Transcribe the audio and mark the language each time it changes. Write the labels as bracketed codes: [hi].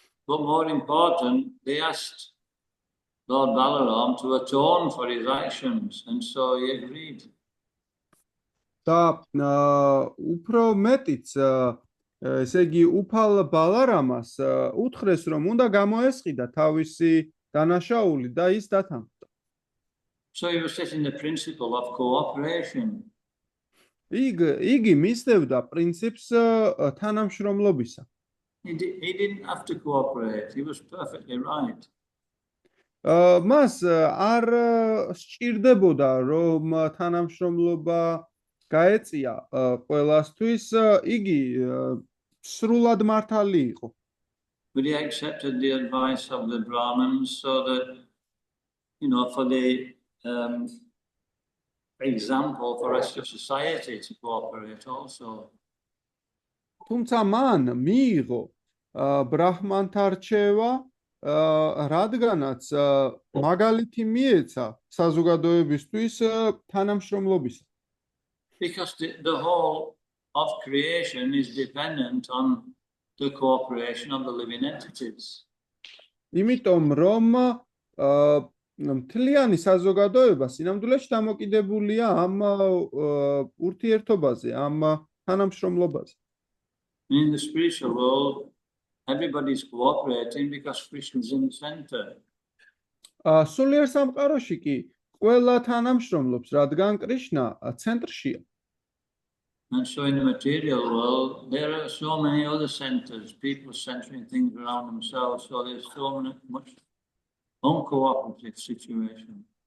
[en] But more important, they asked Lord Balaram to atone for his actions, and so he agreed. [ka] და უფრო მეტიც ესე იგი უფალ ბალარამას უთხრეს რომ უნდა გამოესყიდა თავისი დანაშაული და ის დათანხმდა. [en] So he was setting the principle of cooperation. [ka] იგი მისდევდა პრინციპს თანამშრომლობისა. [en] He didn't have to cooperate. He was perfectly right. [ka] მას არ სჭირდებოდა რომ თანამშრომლობა გაეწია ყველასთვის, იგი სრულად მართალი იყო. [en] But he accepted the advice of the Brahmins so that, for the example for us to society to cooperate also. [ka] თუმცა მან მიიღო ბრაჰმანთა რჩევა, რადგანაც მაგალითი მიეცა საზოგადოებისთვის თანამშრომლობისა. [en] Because the whole of creation is dependent on the cooperation of the living entities. [ka] იმიტომ რომ მთლიანი საზოგადოება სინამდვილეში დამოკიდებულია ამ ურთიერთობაზე, ამ თანამშრომლობაზე. [en] In the spiritual world, everybody is cooperating because Krishna is in the center. [ka] სულიერ სამყაროში კი ყველა თანამშრომლობს, რადგან კრიშნა ცენტრშია. [en] And so in the material world, there are so many other centers, people centering things around themselves, so there's so much uncooperative situation.